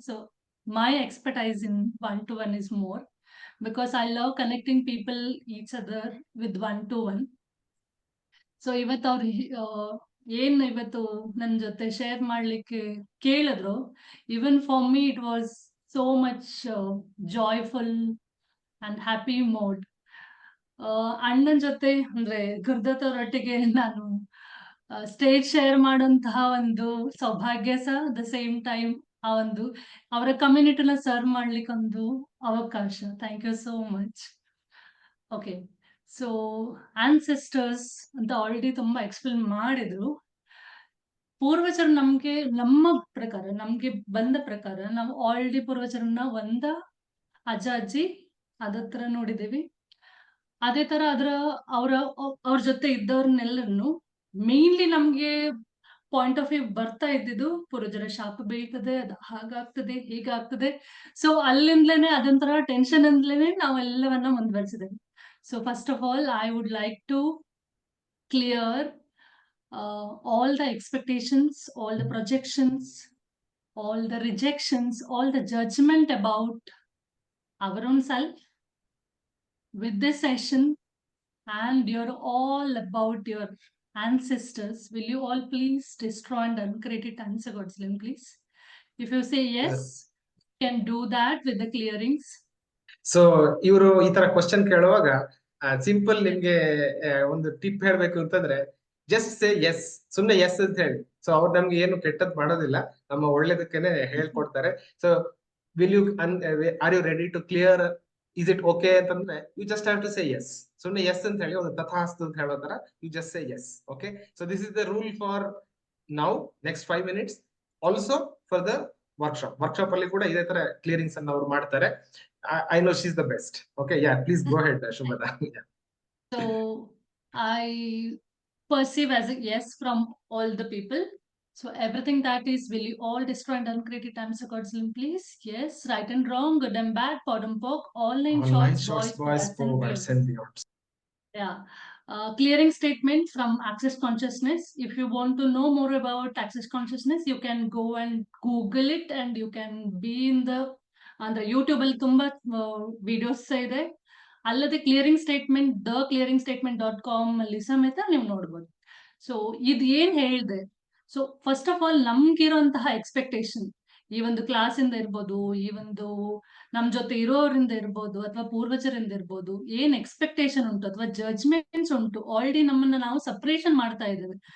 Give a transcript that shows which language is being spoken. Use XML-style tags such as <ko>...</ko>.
<en>So my expertise in 1-to-1 is more because I love connecting people each other with 1-to-1. So</en> <kn>ಇವತ್ತು ಅವ್ರು ಏನ್ ಇವತ್ತು ನನ್ನ ಜೊತೆ ಶೇರ್ ಮಾಡ್ಲಿಕ್ಕೆ ಕೇಳಿದ್ರು,</kn> <en>even for me it was so much joyful and happy mode.</en> <kn>ಅಣ್ಣನ್ ಜೊತೆ ಅಂದ್ರೆ ಗುರುದತ್ ಅವರೊಟ್ಟಿಗೆ ನಾನು ಸ್ಟೇಜ್ ಶೇರ್ ಮಾಡುವಂತಹ ಒಂದು ಸೌಭಾಗ್ಯ ಸಹ ದ ಸೇಮ್ ಟೈಮ್ ಆ ಒಂದು ಅವರ ಕಮ್ಯುನಿಟಿನ ಸರ್ವ್ ಮಾಡ್ಲಿಕ್ಕೆ ಒಂದು ಅವಕಾಶ.</kn> <en>Thank you so much. Okay, so ancestors ಅಂತ already</en> <kn>ತುಂಬಾ ಎಕ್ಸ್ಪ್ಲೇನ್ ಮಾಡಿದ್ರು. ಪೂರ್ವಜರು ನಮ್ಮ ಪ್ರಕಾರ ನಮ್ಗೆ ಬಂದ ಪ್ರಕಾರ ನಾವು ಆಲ್ರೆಡಿ ಪೂರ್ವಜರನ್ನ ಅಜ್ಜ ಅಜ್ಜಿ ಅದತ್ರ ನೋಡಿದೀವಿ. ಅದೇ ತರ ಅವ್ರ ಜೊತೆ ಇದ್ದವ್ರನ್ನೆಲ್ಲರನ್ನು ಮೇನ್ಲಿ ನಮ್ಗೆ ಪಾಯಿಂಟ್ ಆಫ್ ವ್ಯೂ ಬರ್ತಾ ಇದ್ದಿದ್ದು ಪೂರ್ವಜರ ಶಾಪ ಬೀಳ್ತದೆ, ಅದು ಹಾಗಾಗ್ತದೆ ಹೀಗಾಗ್ತದೆ. ಸೊ ಅಲ್ಲಿಂದಲೇನೆ ಅದೊಂಥರ tension ಇಂದಲೇನೆ ನಾವೆಲ್ಲವನ್ನ ಮುಂದುವರಿಸಿದ್ದೇವೆ.</kn> <en>So first of all I would like to clear all the expectations, all the projections, all the rejections, all the judgment about our own self with this session. And you're all about your ancestors. Will you all please destroy and uncreate it? Answer God's name, please. If you say yes, you can do that with the clearings.</en> <kn>So ಇವರು ಈ ತರ question ಕೇಳುವಾಗ simple ನಿಮ್ಗೆ ಒಂದು tip ಹೇಳ್ಬೇಕು ಅಂತಂದ್ರೆ</kn> <en>just say yes,</en> <kn>ಸುಮ್ನೆ S ಅಂತ ಹೇಳಿ. ಸೊ ಅವ್ರು ನಮ್ಗೆ ಏನು ಕೆಟ್ಟದ್ ಮಾಡೋದಿಲ್ಲ, ನಮ್ಮ ಒಳ್ಳೇದಕ್ಕೇನೆ ಹೇಳ್ಕೊಡ್ತಾರೆ.</kn> <en>So will you are you ready to clear, is it okay ಅಂತಂದ್ರೆ you just have to say yes.</en> <kn>ಸುಮ್ನೆ ಎಸ್ ಅಂತ ಹೇಳಿ ಒಂದು ತಥಾಸ್ತು ಅಂತ ಹೇಳೋ ತರ</kn> <en>You just say yes. Okay, so this is the rule for now next 5 minutes. Also for the workshop</en> <kn>ಅಲ್ಲಿ ಕೂಡ ಇದೇ ತರ ಕ್ಲಿಯರಿಂಗ್ಸ್ ಅನ್ನ ಅವ್ರು ಮಾಡ್ತಾರೆ.</kn> <en>I know she's the best. Okay, yeah, please go ahead, Shubhada. Yeah. So I perceive as a yes from all the people. So everything that is, will you all destroy and uncreate it? Answer God's name, please. Yes, right and wrong, good and bad, pod and poke, online Online shorts, boys, forwards and beyond. Yeah. Clearing statement from Access Consciousness. If you want to know more about Access Consciousness, you can go and Google it, and you can be in the YouTube</en> <kn>ಅಲ್ಲಿ ತುಂಬಾ videos ಇದೆ. ಅಲ್ಲದೆ clearingstatement.com ಅಲ್ಲಿ ಸಮೇತ ನೀವು ನೋಡ್ಬೋದು. So ಇದು ಏನ್ ಹೇಳಿದೆ,</kn> <en>so first of all</en> <kn>ನಮ್ಗಿರುವಂತಹ expectation ಈ ಒಂದು ಕ್ಲಾಸ್ ಇಂದ ಇರ್ಬೋದು, ಈ ಒಂದು ನಮ್ ಜೊತೆ ಇರೋರಿಂದ ಇರ್ಬೋದು, ಅಥವಾ ಪೂರ್ವಜರಿಂದ ಇರ್ಬೋದು, ಏನ್ ಎಕ್ಸ್ಪೆಕ್ಟೇಷನ್ ಉಂಟು ಅಥವಾ ಜಡ್ಜ್ಮೆಂಟ್ಸ್ ಉಂಟು, ಆಲ್ರೆಡಿ ನಮ್ಮನ್ನ ನಾವು ಸಪರೇಷನ್ ಮಾಡ್ತಾ ಇದ್ದೇವೆ.</kn>